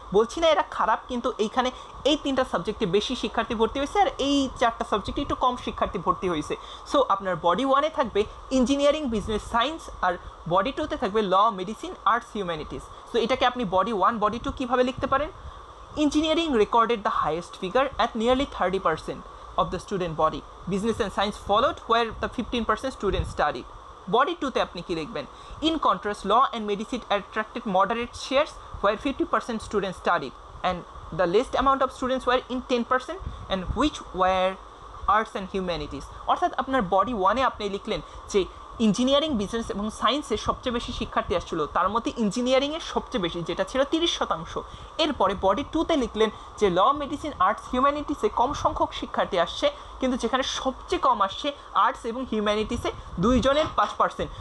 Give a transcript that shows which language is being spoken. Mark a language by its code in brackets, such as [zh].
[bn] বলছি না এরা খারাপ, কিন্তু এইখানে এই 3টা সাবজেক্টে বেশি শিক্ষার্থী ভর্তি হয়েছে আর এই 4টা সাবজেক্টে একটু কম শিক্ষার্থী ভর্তি হয়েছে। সো আপনার বডি 1-এ থাকবে ইঞ্জিনিয়ারিং, বিজনেস, সায়েন্স, আর বডি 2-তে থাকবে ল, মেডিসিন, আর্টস, হিউম্যানিটিস। সো এটাকে আপনি বডি 1, বডি 2 কীভাবে লিখতে পারেন? [en] Engineering recorded the highest figure at nearly 30% of the student body. Business and science followed where the 15% students studied. [bn] Body 2-তে আপনি কি লিখবেন? [en] In contrast, law and medicine attracted moderate shares where 50% students studied and the least amount of students were in 10% and which were arts and humanities. [bn] অর্থাৎ আপনার body 1-এ আপনি লিখলেন যে engineering, business এবং সায়েন্সের সবচেয়ে বেশি শিক্ষার্থী আসছিল, তার মধ্যে ইঞ্জিনিয়ারিংয়ের সবচেয়ে বেশি, যেটা ছিল 30%। এরপরে বডি 2-তে লিখলেন যে ল, মেডিসিন, আর্টস, হিউম্যানিটিসে কম সংখ্যক শিক্ষার্থী আসছে, কিন্তু যেখানে সবচেয়ে কম আসছে আর্টস এবং হিউম্যানিটিসে 2জনের 5%।